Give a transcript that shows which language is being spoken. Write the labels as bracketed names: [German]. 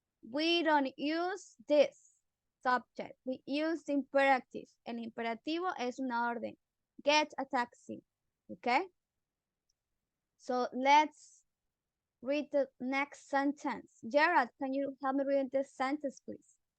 [English] We don't use this subject. We use the imperative. [Spanish] El imperativo es una orden. [English] Get a taxi. Okay? So let's read the next sentence. Gerard, can you help me read this sentence, please?